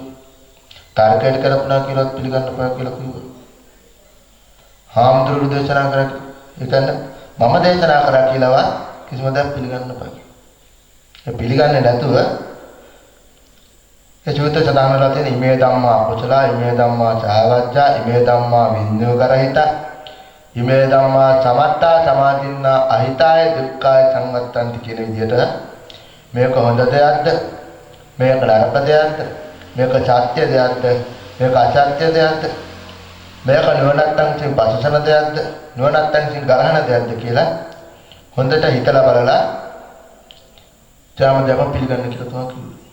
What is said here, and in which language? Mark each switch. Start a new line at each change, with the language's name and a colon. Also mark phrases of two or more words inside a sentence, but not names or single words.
Sinhala: තර්කයට කල්පනා කියලාත් පිළිගන්න එපා කියලා කිව්වා. හාමුදුරුවෝ දේශනා කරා ඒ කියන්නේ මම දේශනා කරා කියලාවත් කිසිම දෙයක් පිළිගන්න එපා. ඒ පිළිගන්නේ නැතුව ඒ චුත සදාන වල තියෙන
Pali: ඉමේ ධම්මා කුසල ඉමේ ධම්මා සාවජ්ජා ඉමේ ධම්මා විඤ්ඤෝකරහිත ඉමේ ධම්මා සමත්තා සමාධින්නා අහිතාය දුක්ඛාය
Sinhala: සංවත්තන්ති කියන විදිහට මේක හොඳ දෙයක්ද මේක නරක දෙයක්ද මේක සත්‍ය දෙයක්ද මේක අසත්‍ය දෙයක්ද මේක නුවණැත්තන් විසින් පසසන දෙයක්ද නුවණැත්තන් විසින් ගරහන දෙයක්ද කියලා හොඳට හිතලා බලලා ත්‍යාම දෙම පිළිගන්න කියලා තමයි කිව්වේ.